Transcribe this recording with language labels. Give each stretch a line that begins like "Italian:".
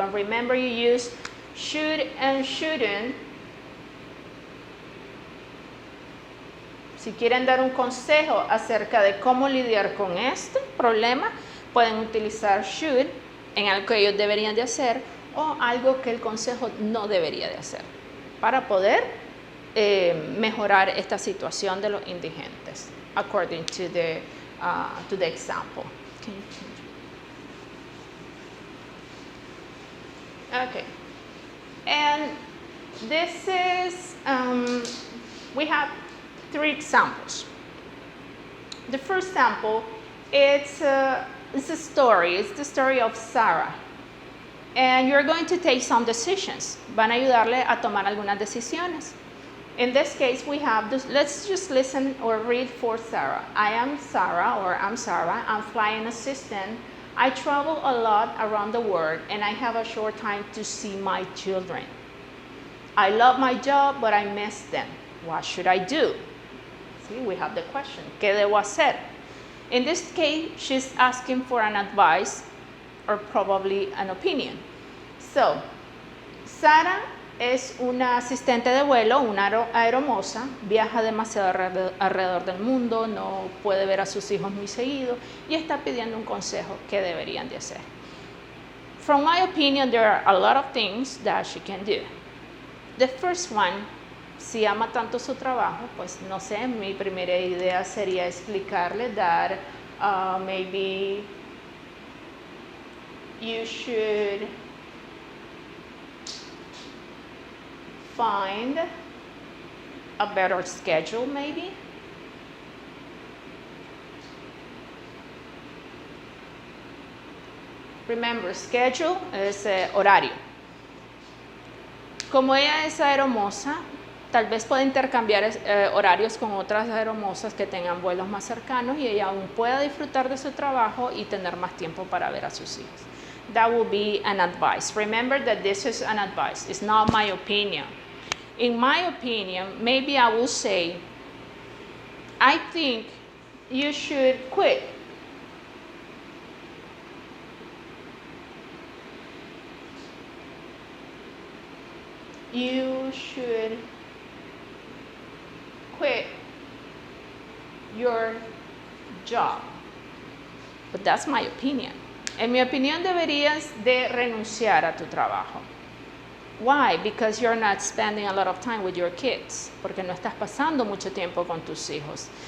English: And remember, you use should and shouldn't.
Spanish: Si quieren dar un consejo acerca de cómo lidiar con este problema, pueden utilizar should en algo que ellos deberían de hacer o algo que el consejo no debería de hacer para poder mejorar esta situación de los indigentes,
English: according to the example. Okay, and this is, we have 3 examples. The first sample, it's a story. It's the story of Sarah. And you're going to take some decisions.
Spanish: Van a ayudarle a tomar algunas decisiones.
English: In this case, we have this. Let's just listen or read for Sarah. I am Sarah, or I'm Sarah. I'm flying assistant. I travel a lot around the world, and I have a short time to see my children. I love my job, but I miss them. What should I do? See, we have the question.
Spanish: ¿Qué debo hacer?
English: In this case, she's asking for an advice or probably an opinion.
Spanish: So, Sarah es una asistente de vuelo, una aeromoza, viaja demasiado alrededor del mundo, no puede ver a sus hijos muy seguido y está pidiendo un consejo que deberían de hacer.
English: From my opinion, there are a lot of things that she can do. The first one,
Spanish: si ama tanto su trabajo, pues no sé, mi primera idea sería explicarle
English: that maybe you should find a better schedule, maybe. Remember,
Spanish: schedule es horario. Como ella es aeromoza, tal vez puede intercambiar horarios con otras aeromosas que tengan vuelos más cercanos y ella aún pueda disfrutar de su trabajo y tener más tiempo para ver a sus hijos.
English: That will be an advice. Remember that this is an advice. It's not my opinion. In my opinion, maybe I will say, I think you should quit. You should quit your job. But that's my opinion.
Spanish: En mi opinión, deberías de renunciar a tu trabajo.
English: Why? Because you're not spending a lot of time with your kids.
Spanish: Porque no estás pasando mucho tiempo con tus hijos.